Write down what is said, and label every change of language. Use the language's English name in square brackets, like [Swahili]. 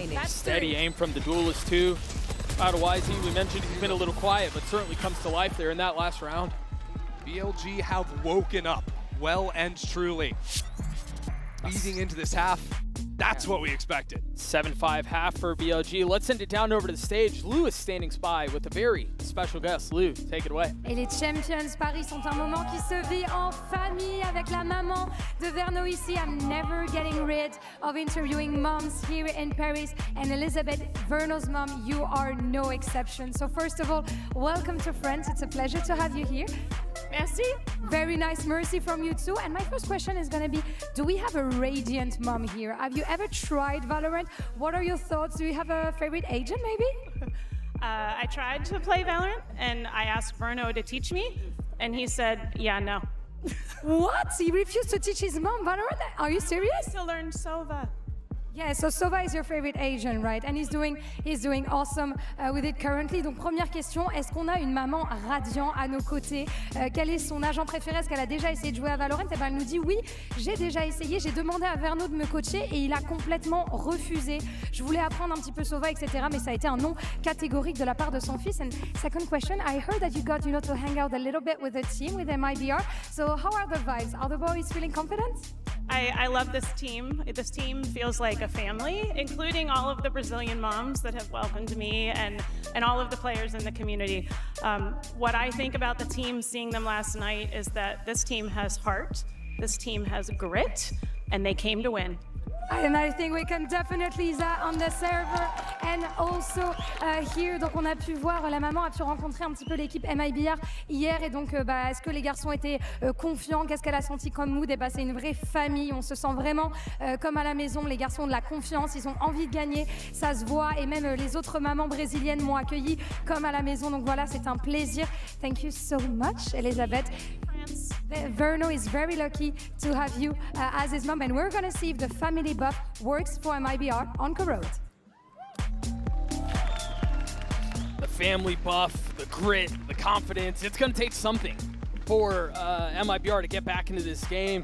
[English] Steady aim from the Duelist too. Out of YZ, we mentioned he's been a little quiet, but certainly comes to life there in that last round. BLG have woken up well and truly. Leading into this half, that's what we expected. 7-5 half for BLG. Let's send it down over to the stage. Lou is standing by with a very special guest. Lou, take it away. [French] Et les Champions Paris sont un moment qui se vit en famille avec la maman de Verno ici. [English] I'm never getting rid of interviewing moms here in Paris. And Elizabeth, Verno's mom, you are no exception. So first of all, welcome to France. It's a pleasure to have you here. [French] Merci. [English] Very nice mercy from you too. And my first question is going to be, do we have a radiant mom here? Have you ever tried Valorant? What are your thoughts? Do you have a favorite agent maybe? I tried to play Valorant and I asked Verno to teach me and he said, yeah, no. What? He refused to teach his mom Valorant? Are you serious? To learn Sova. Yeah, so Sova is your favorite Asian, right? And he's doing awesome with it currently. [French] Donc première question, est-ce qu'on a une maman radiant à nos côtés? Quel est son agent préféré? Est-ce qu'elle a déjà essayé de jouer à Valorant? Et ben elle nous dit oui, j'ai déjà essayé, j'ai demandé à Verno de me coacher et il a complètement refusé. Je voulais apprendre un petit peu Sova, etc. Mais ça a été un non catégorique de la part de son fils. [English] And second question, I heard that you got, to hang out a little bit with the team, with MIBR. So how are the vibes? Are the boys feeling confident? I love this team. This team feels like a family, including all of the Brazilian moms that have welcomed me and all of the players in the community. What I think about the team, seeing them last night, is that this team has heart, this team has grit, and they came to win. And I think we can definitely that on the server and also here. [French] Donc on a pu voir, la maman a pu rencontrer un petit peu l'équipe MIBR hier et donc est-ce que les garçons étaient confiants? Qu'est-ce qu'elle a senti comme mood? Et c'est une vraie famille, on se sent vraiment comme à la maison. Les garçons ont de la confiance, ils ont envie de gagner, ça se voit et même les autres mamans brésiliennes m'ont accueilli comme à la maison. Donc voilà, c'est un plaisir. [English] Thank you so much, Elizabeth. Verno is very lucky to have you as his mom, and we're going to see if the family buff works for MIBR on Corrode. family buff, the grit, the confidence. It's going to take something for MIBR to get back into this game.